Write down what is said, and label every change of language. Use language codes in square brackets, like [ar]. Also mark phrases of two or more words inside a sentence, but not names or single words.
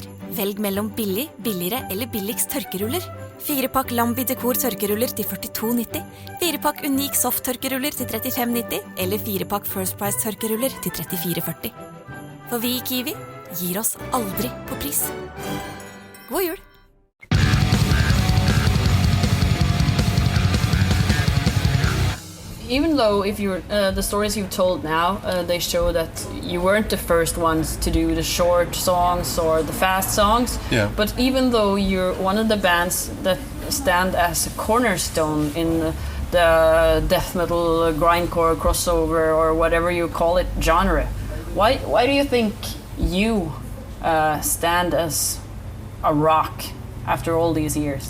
[no] Velg mellom billig, billigere eller billigst tørkeruller. 4-pakk Lambi Dekor tørkeruller til 42,90. 4-pakk Unik Soft tørkeruller til 35,90. Eller 4-pakk First Price tørkeruller til 34,40. For vi i Kiwi gir oss aldri på pris. God jul! [en] Even though if you're the stories you've told now, they show that you weren't the first ones to do the short songs or the fast songs. Yeah. But even though you're one of the bands that stand as a cornerstone in the death metal, grindcore, crossover, or whatever you call it genre, why do you think you stand as a rock after all these years?